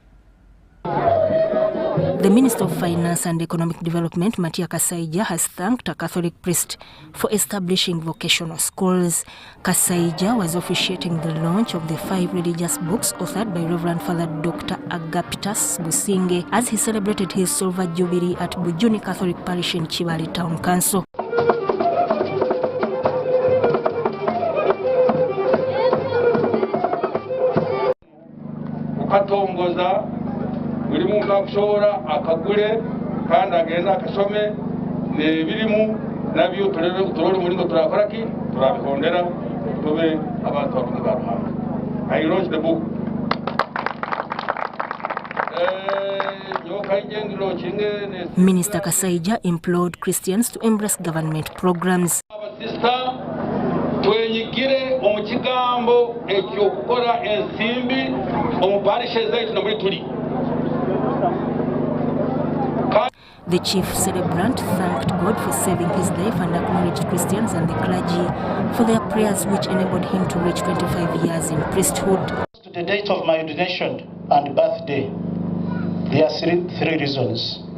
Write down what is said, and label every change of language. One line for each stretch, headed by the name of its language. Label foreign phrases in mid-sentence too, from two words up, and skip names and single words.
English: The Minister of Finance and Economic Development, Matia Kasaija, has thanked a Catholic priest for establishing vocational schools. Kasaija was officiating the launch of the 5 religious books authored by Reverend Father Dr. Agapitas Businge as he celebrated his silver jubilee at Bujuni Catholic Parish in Chibale Town Council.
Nyoro: buri muntu akushobora akagure kandi agenda akashome n'ebirimu nabyo turore muri ngo turakora ki turabihondera tube abantu bakunze baruhanga.
English: I launched the book. Minister Kasaija implored Christians to embrace government programs.
Nyoro: Twenyigire omu kigambo ekyo kukora ensimbi omu parishes zaitu namuri tuli.
English: The chief celebrant thanked God for saving his life and acknowledged Christians and the clergy for their prayers which enabled him to reach 25 years in priesthood. To the date of my ordination and birthday, there are three reasons.